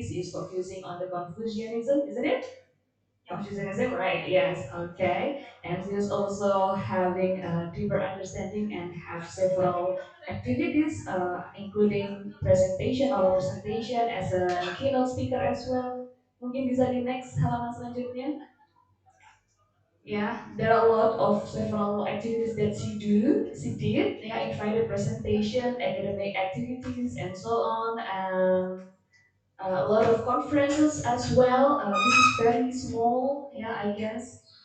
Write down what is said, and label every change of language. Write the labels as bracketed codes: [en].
[en] She is focusing on the Confucianism, isn't it? Confucianism, right? Yes, okay. And she is also having a deeper understanding and have several activities, including presentation, oral presentation as a keynote speaker as well. [id] Mungkin bisa di next halaman selanjutnya. [en] Yeah, there are a lot of several activities that she did, yeah, invited presentation, academic activities, and so on. A lot of conferences as well. This is very small, yeah, I guess.